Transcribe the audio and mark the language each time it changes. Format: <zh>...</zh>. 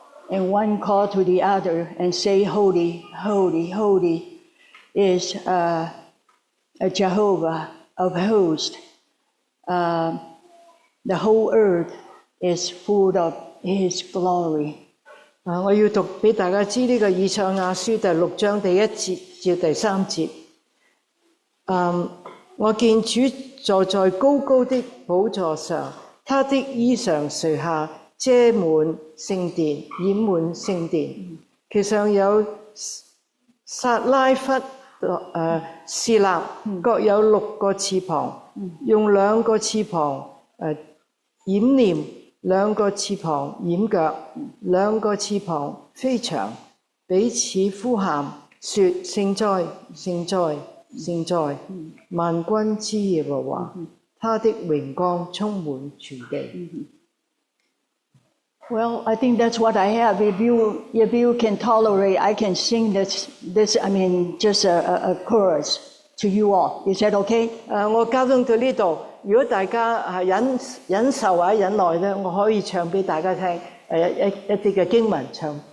<en>And one called to the other and say, Holy, holy, holy is Jehovah of hosts. The whole earth is full of His glory.</en> <yue>我要讀俾大家知呢個以賽亞書第6章第1節至第3節。我見主坐在高高的寶座上，他的衣裳垂下，遮滿聖殿，掩滿聖殿。其上有撒拉弗、侍立，各有6個翅膀，用2個翅膀掩臉，2個翅膀掩腳，2個翅膀飛翔，彼此呼喊，說：聖哉，聖哉，聖哉！萬軍之耶和華，他的榮光充滿全地。</yue> <en>Well, I think that's what I have. If you can tolerate, I can sing this. I mean, just a chorus to you all. Is that okay?</en> <yue>我交通到呢度，如果大家忍受或者忍耐咧，我可以唱俾大家聽一啲嘅經文唱。</yue>